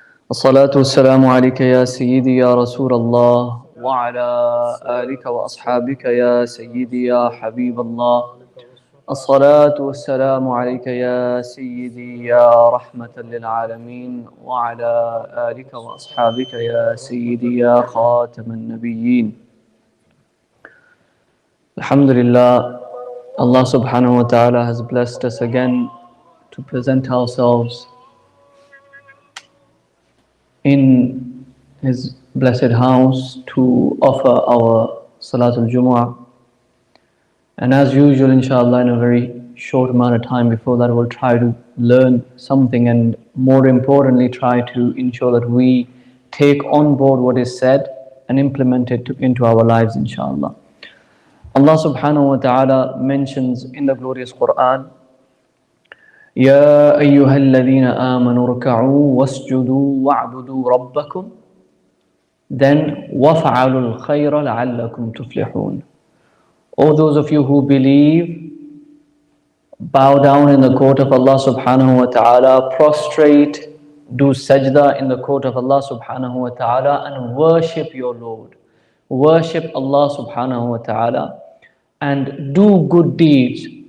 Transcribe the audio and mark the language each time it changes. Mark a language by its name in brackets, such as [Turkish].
[Arabic] الصلاة والسلام عليك يا سيدي يا رسول الله وعلى آلك وأصحابك يا سيدي يا حبيب الله. الصلاة والسلام عليك يا سيدي يا رحمة للعالمين وعلى آلك وأصحابك يا سيدي يا خاتم النبيين. [English] Alhamdulillah, Allah subhanahu wa ta'ala has blessed us again to present ourselves in His blessed house to offer our Salatul Jumu'ah. And as usual, inshallah, in a very short amount of time before that, we'll try to learn something and more importantly, try to ensure that we take on board what is said and implement it into our lives, inshallah. Allah subhanahu wa ta'ala mentions in the glorious Quran, [Arabic] يَا أَيُّهَا الَّذِينَ آمَنُوا ارْكَعُوا وَاسْجُدُوا وَاعْبُدُوا رَبَّكُمْ. [English] Then [Arabic] وَافْعَلُوا الْخَيْرَ لَعَلَّكُمْ تُفْلِحُونَ. [English] O those of you who believe, bow down in the court of Allah subhanahu wa ta'ala, prostrate, do sajda in the court of Allah subhanahu wa ta'ala, and worship your Lord. Worship Allah subhanahu wa ta'ala and do good deeds.